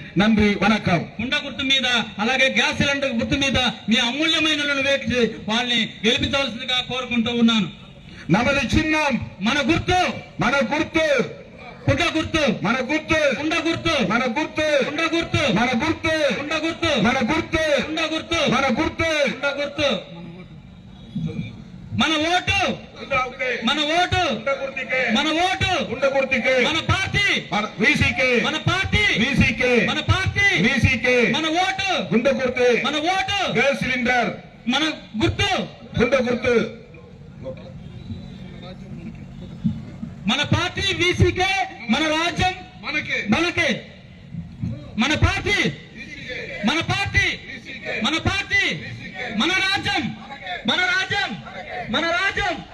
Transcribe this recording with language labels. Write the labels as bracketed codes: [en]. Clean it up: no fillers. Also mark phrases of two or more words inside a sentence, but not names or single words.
[ta] நன்றி, வணக்கம். [te] కుండ గుర్తు మీద అలాగే గ్యాస్ సిలిండర్ గుర్తు మీద మీ అమూల్యమైన వేచి వాళ్ళని గెలిపించవలసిందిగా కోరుకుంటూ ఉన్నాను. [ta] நமது சின்னம் [te] మన గుర్తు మన గుర్తు కుండ గుర్తు మన గుర్తు కుండ గుర్తు మన గుర్తు కుండ గుర్తు మన గుర్తు కుండ గుర్తు మన గుర్తు కుండ గుర్తు మన గుర్తు కుండ గుర్తు మన ఓటు మన ఓటు మన ఓటు కుండ గుర్తికు మన పార్టీ [ta] விசிகே [te] మన పార్టీ [ta] விசிகே [te] మన పార్టీ [ta] விசிகே [te] మన ఓటు కుండ గుర్తు మన ఓటు [en] gas cylinder [te] మన గుర్తు కుండ గుర్తు మన పార్టీ వీసీకే మన రాజ్యం మనకే మన పార్టీ మన పార్టీ మన పార్టీ మన రాజ్యం మన రాజ్యం మన రాజ్యం